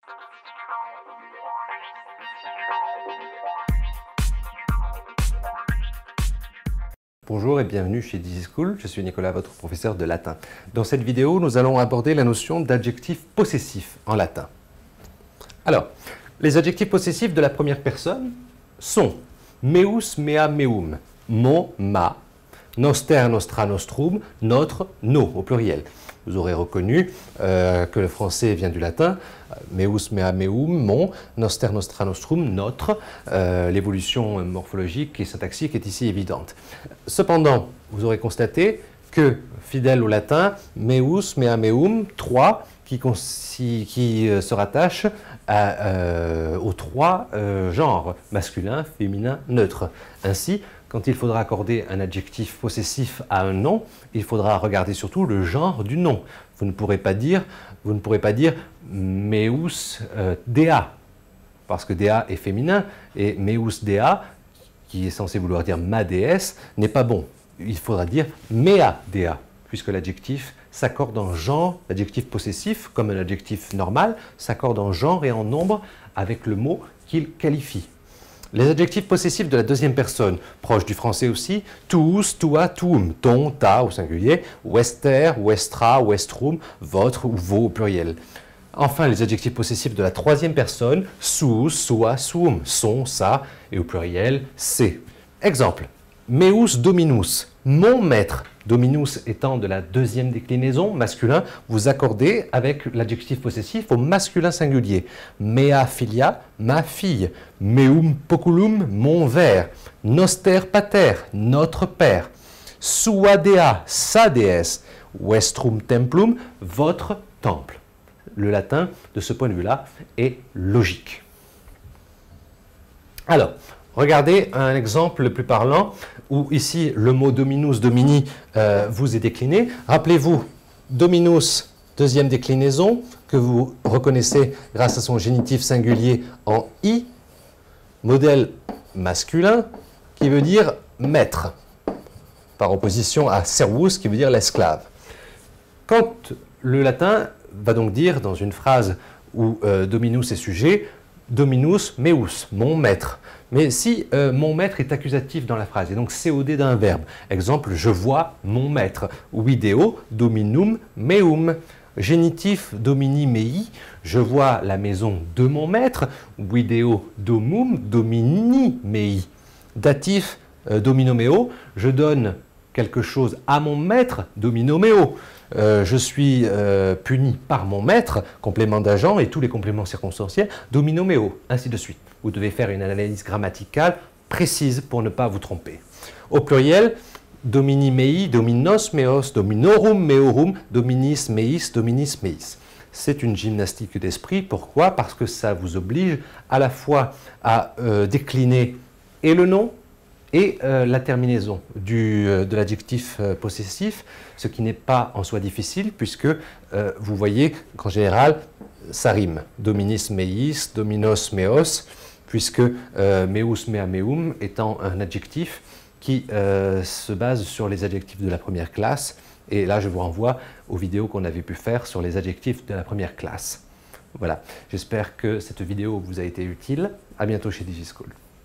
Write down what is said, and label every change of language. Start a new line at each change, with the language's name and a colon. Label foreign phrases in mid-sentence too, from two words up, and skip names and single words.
French: Bonjour et bienvenue chez DigiSchool, je suis Nicolas, votre professeur de latin. Dans cette vidéo, nous allons aborder la notion d'adjectif possessif en latin. Alors, les adjectifs possessifs de la première personne sont
Latin: meus, mea, meum,
French: mon, ma,
Latin: noster, nostra, nostrum,
French: notre, nos, au pluriel. Vous aurez reconnu que le français vient du latin,
Latin: meus, mea, meum, mon, noster, nostra, nostrum,
French: notre. L'évolution morphologique et syntaxique est ici évidente. Cependant, vous aurez constaté que, fidèle au latin,
Latin: meus, mea, meum,
French: trois, qui se rattachent aux trois genres, masculin, féminin, neutre. Ainsi, quand il faudra accorder un adjectif possessif à un nom, il faudra regarder surtout le genre du nom. Vous ne pourrez pas dire
Latin: meus dea,
French: parce que dea est féminin, et
Latin: meus dea,
French: qui est censé vouloir dire ma déesse, n'est pas bon. Il faudra dire
Latin: mea dea,
French: puisque l'adjectif s'accorde en genre, l'adjectif possessif, comme un adjectif normal, s'accorde en genre et en nombre avec le mot qu'il qualifie. Les adjectifs possessifs de la deuxième personne, proches du français aussi,
Latin: tuus, tua, tuum,
French: ton, ta au singulier,
Latin: wester, westra, westrum,
French: votre ou vos au pluriel. Enfin, les adjectifs possessifs de la troisième personne, sus,
Latin: sua, suum,
French: son, sa et au pluriel, c'est. Exemple,
Latin: meus dominus,
French: mon maître. Dominus étant de la deuxième déclinaison, masculin, vous accordez avec l'adjectif possessif au masculin singulier.
Latin: Mea filia,
French: ma fille.
Latin: Meum poculum,
French: mon verre.
Latin: Noster pater,
French: notre père.
Latin: Sua dea,
French: sa déesse.
Latin: Vestrum templum,
French: votre temple. Le latin, de ce point de vue-là, est logique. Alors, regardez un exemple le plus parlant où ici le mot
Latin: dominus, domini
French: vous est décliné. Rappelez-vous, dominus, deuxième déclinaison, que vous reconnaissez grâce à son génitif singulier en i, modèle masculin qui veut dire maître, par opposition à servus qui veut dire l'esclave. Quand le latin va donc dire dans une phrase où dominus est sujet,
Latin: dominus meus,
French: mon maître. Mais si mon maître est accusatif dans la phrase, et donc COD d'un verbe, exemple, je vois mon maître,
Latin: video dominum meum, génitif domini mei,
French: je vois la maison de mon maître,
Latin: video domum domini mei, datif domino meo,
French: je donne quelque chose à mon maître,
Latin: domino meo.
French: Je suis puni par mon maître, complément d'agent et tous les compléments circonstanciels,
Latin: domino meo,
French: ainsi de suite. Vous devez faire une analyse grammaticale précise pour ne pas vous tromper. Au pluriel,
Latin: domini mei, dominos meos, dominorum meorum, dominis meis, dominis meis.
French: C'est une gymnastique d'esprit. Pourquoi? Parce que ça vous oblige à la fois à décliner et le nom, et la terminaison de l'adjectif possessif, ce qui n'est pas en soi difficile, puisque vous voyez qu'en général, ça rime.
Latin: Dominis meis, dominos meos,
French: puisque
Latin: meus, mea, meum
French: étant un adjectif qui se base sur les adjectifs de la première classe. Et là, je vous renvoie aux vidéos qu'on avait pu faire sur les adjectifs de la première classe. Voilà, j'espère que cette vidéo vous a été utile. À bientôt chez DigiSchool.